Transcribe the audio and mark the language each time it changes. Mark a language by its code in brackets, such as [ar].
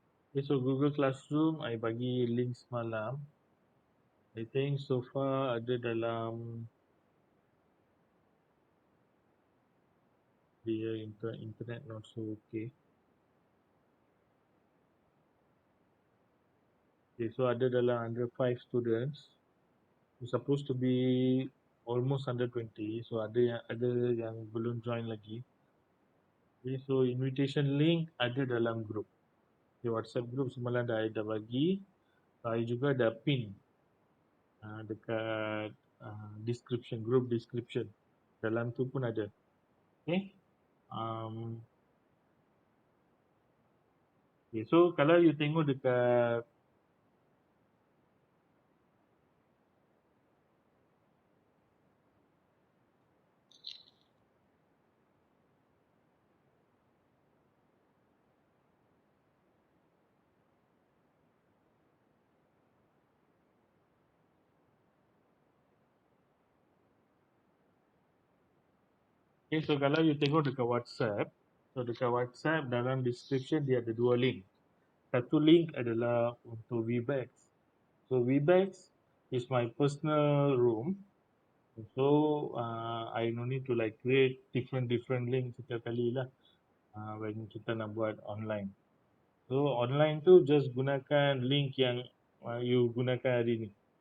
[en] Okay, so Google Classroom I [ms] bagi link semalam. [en] I think so far [ms] ada dalam dia internet [en] not so okay. Okay, so [ms] ada dalam [en] under 5 students. It's supposed to be almost under 20. [ms] So ada yang belum join lagi. Okay, so invitation link ada dalam group. Okay, WhatsApp group semalam dah bagi. Saya juga ada pin dekat description, group description. Dalam tu pun ada. Okay. Okay, so kalau you tengok dekat Okay, so kalau you tengok dekat WhatsApp, so dekat WhatsApp dalam description dia ada dua link. Satu link adalah untuk Webex. [en] So Webex is my personal room. So I no need to like create different link [ms] setiap kali lah [en] when [ms] kita nak buat online. So online tu just gunakan link yang you gunakan hari ni.